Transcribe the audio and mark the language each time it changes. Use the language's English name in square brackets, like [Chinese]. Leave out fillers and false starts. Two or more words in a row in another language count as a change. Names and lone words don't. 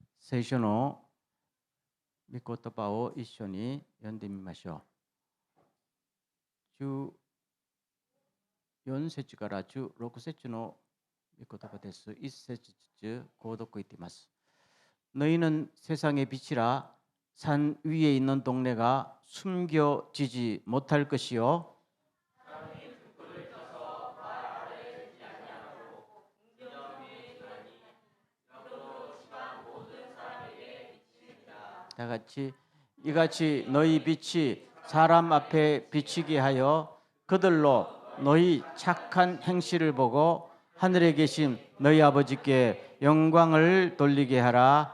[Japanese] 聖書の御言葉を一緒に読んでみましょう。14節から16節の御言葉です。1節ずつこう読いています。 [Korean] 너희는 세상의 빛이라 산 위에 있는 동네가 숨겨지지 못할 것이요 다 같이 이같이 너희 빛이 사람 앞에 비치게 하여 그들로 너희 착한 행실을 보고 하늘에 계신 너희 아버지께 영광을 돌리게 하라.